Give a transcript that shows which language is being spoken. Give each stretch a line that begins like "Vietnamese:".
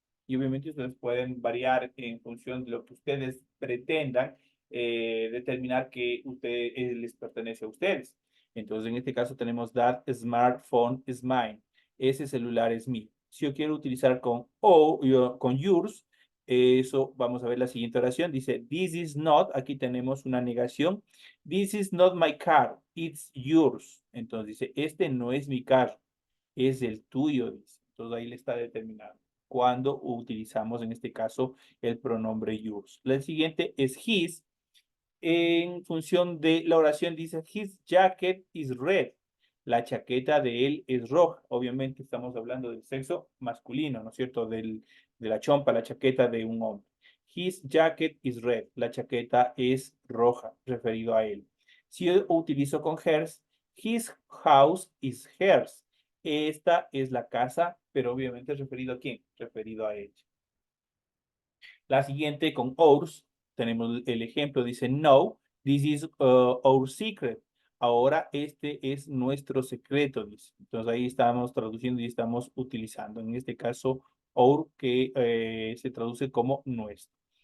Spanish: Y obviamente ustedes pueden variar en función de lo que ustedes pretendan determinar que les pertenece a ustedes. Entonces, en este caso tenemos
English: that smartphone is mine.
Spanish: Ese celular es mío. Si yo quiero utilizar con yours, eso vamos a ver la siguiente oración. Dice,
English: this is not,
Spanish: aquí tenemos una negación.
English: This is not my car, it's yours.
Spanish: Entonces dice, este no es mi carro, es el tuyo, dice. Entonces ahí le está determinado cuando utilizamos en este caso el pronombre yours. La siguiente es his. En función de la oración dice,
English: his jacket is red.
Spanish: La chaqueta de él es roja. Obviamente estamos hablando del sexo masculino, ¿no es cierto? De la chompa, la chaqueta de un hombre.
English: His jacket is red.
Spanish: La chaqueta es roja, referido a él. Si yo utilizo con
English: hers, his house is hers.
Spanish: Esta es la casa, pero obviamente referido a quién? Referido a ella. La siguiente con ours, tenemos el ejemplo, dice, no,
English: this is our secret.
Spanish: Ahora este es nuestro secreto, dice. Entonces ahí estamos traduciendo y estamos utilizando, en este caso, our, que se traduce como nuestro.